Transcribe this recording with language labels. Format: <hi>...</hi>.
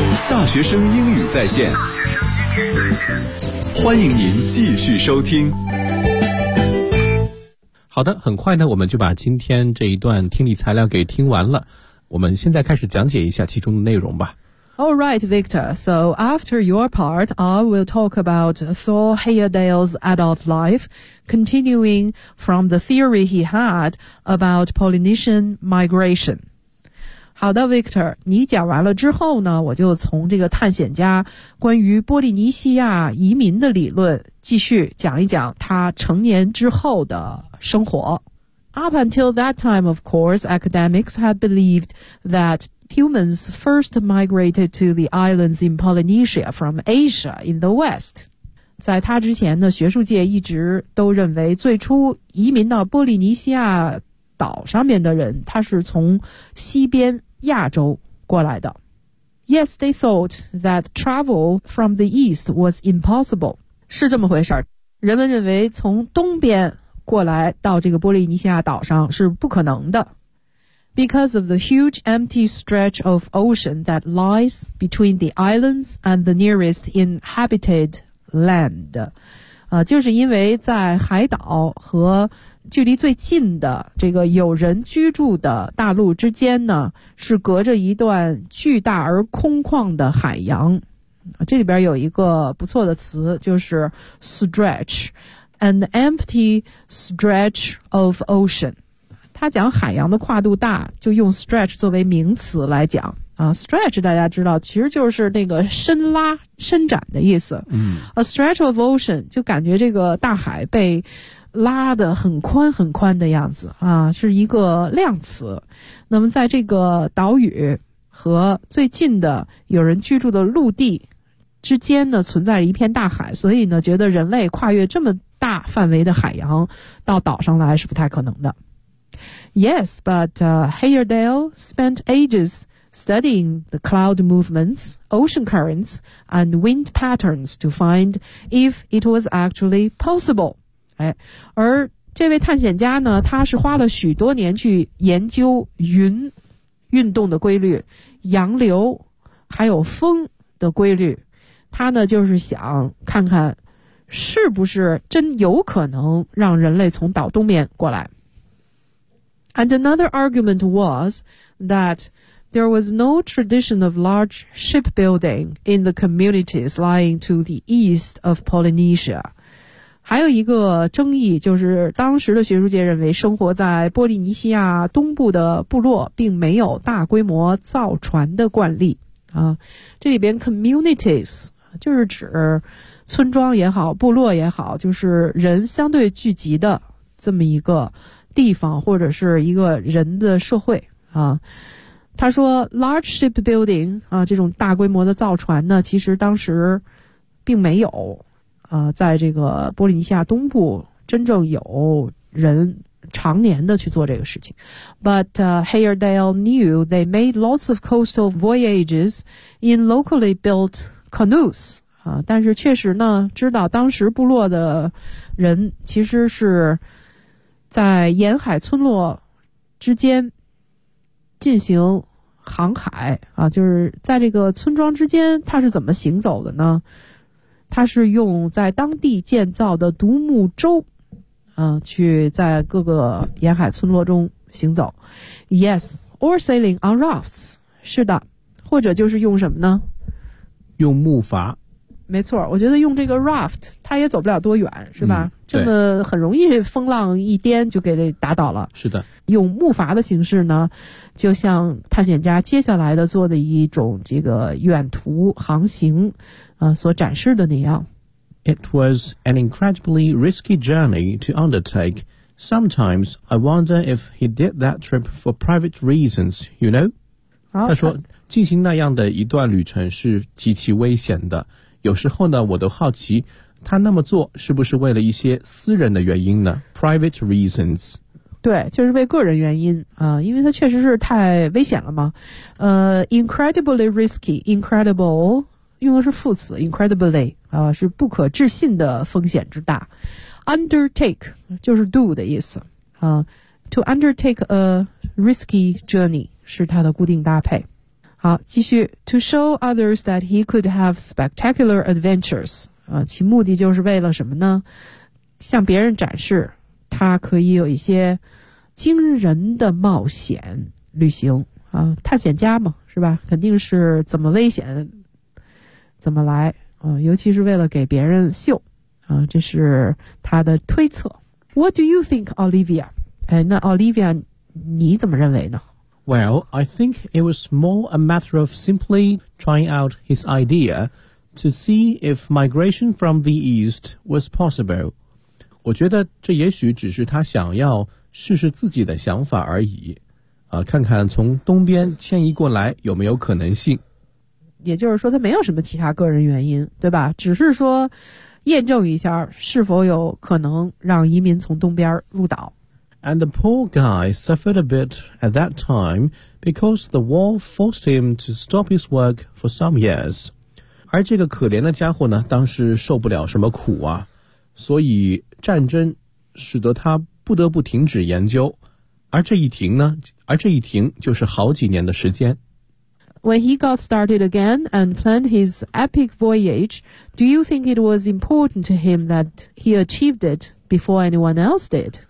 <zh>大学生英语在线。欢迎您继续收听。好的，很快呢，我们就把今天这一段听力材料给听完了。我们现在开始讲解一下其中的内容吧。</zh> <en>All right, Victor. So after your part, I will talk about Thor Heyerdahl's adult life, continuing from the theory he had about Polynesian migration.</en> <zh>好的 ，Victor， 你讲完了之后呢，我就从这个探险家关于波利尼西亚移民的理论继续讲一讲他成年之后的。生活</zh> <en>Up until that time, of course, academics had believed that humans first migrated to the islands in Polynesia from Asia in the West.</en> <zh>在他之前呢，学术界一直都认为最初移民到波利尼西亚岛上面的人，他是从西边亚洲过来的。</zh> <en>Yes, they thought that travel from the east was impossible.</en> <zh>是这么回事儿。人们认为从东边过来到这个波利尼西亚岛上是不可能的。</zh> <en>Because of the huge empty stretch of ocean that lies between the islands and the nearest inhabited land.</en> <zh>就是因为在海岛和距离最近的这个有人居住的大陆之间呢，是隔着一段巨大而空旷的海洋。这里边有一个不错的词，就是 stretch,</zh> <en>an empty stretch of ocean.</en> <zh>它讲海洋的跨度大，就用 stretch 作为名词来讲。 Stretch 大家知道其实就是那个伸拉伸展的意思。</zh> <en>A stretch of ocean</en> <zh>就感觉这个大海被拉得很宽很宽的样子啊，是一个量词。那么在这个岛屿和最近的有人居住的陆地之间呢，存在一片大海，所以呢觉得人类跨越这么大范围的海洋到岛上来是不太可能的。</zh> <en>Yes, but Heyerdahl spent agesstudying the cloud movements, ocean currents, and wind patterns to find if it was actually possible.</en> <zh>而这位探险家呢，他是花了许多年去研究云运动的规律，洋流，还有风的规律。他呢，就是想看看是不是真有可能让人类从岛东面过来。</zh> <en>And another argument was that... There was no tradition of large shipbuilding in the communities lying to the east of Polynesia.</en> <zh>还有一个争议，就是当时的学术界认为生活在波利尼西亚东部的部落并没有大规模造船的惯例。这里边 communities 就是指村庄也好，部落也好，就是人相对聚集的这么一个地方，或者是一个人的社会。他说</zh> <en>large shipbuilding,</en> <zh>这种大规模的造船呢，其实当时并没有在这个波利尼西亚东部真正有人常年的去做这个事情。</zh> <en>But Heyerdahl knew they made lots of coastal voyages in locally built canoes.</en> <zh>但是确实呢，知道当时部落的人其实是在沿海村落之间进行航海啊，就是在这个村庄之间它是怎么行走的呢？它是用在当地建造的独木舟去在各个沿海村落中行走。</zh> <en>Yes, or sailing on rafts.</en> <zh>是的，或者就是用什么呢？用木筏。没错，我觉得用这个 raft 它也走不了多远，是吧？这么很容易风浪一颠就给打倒了。是的，用木筏的形式呢，就像探险家接下来的做的一种这个远途航行所展示的那样。</zh> <en>It was an incredibly risky journey to undertake. Sometimes I wonder if he did that trip for private reasons, you know?</en> <zh>他说进行那样的一段旅程是极其危险的，有时候呢我都好奇他那么做是不是为了一些私人的原因呢？</zh> <en>Private reasons。</en> <zh>对，就是为个人原因因为他确实是太危险了嘛。</zh> <en>Incredibly risky,</en> <zh>incredible 用的是副词 incredibly 是不可置信的风险之大。 Undertake 就是 do 的意思</zh> <en>To undertake a risky journey</en> <zh>是他的固定搭配。好，继续。</zh> <en>To show others that he could have spectacular adventures.</en> <zh>其目的就是为了什么呢？向别人展示他可以有一些惊人的冒险旅行。探险家嘛，是吧？肯定是怎么危险怎么来尤其是为了给别人秀这是他的推测。</zh> <en>What do you think, Olivia?</en> <zh>那 Olivia, 你怎么认为呢？</zh> <en>Well, I think it was more a matter of simply trying out his idea to see if migration from the east was possible.</en> <zh>我觉得这也许只是他想要试试自己的想法而已。看看从东边迁移过来有没有可能性。也就是说他没有什么其他个人原因，对吧？只是说验证一下是否有可能让移民从东边入岛。</zh> <en>And the poor guy suffered a bit at that time because the war forced him to stop his work for some years.</en> <zh>而这个可怜的家伙呢，当时受不了什么苦啊，所以战争使得他不得不停止研究，而这一停呢，而这一停就是好几年的时间。</zh> <en>When he got started again and planned his epic voyage, do you think it was important to him that he achieved it before anyone else did?</en>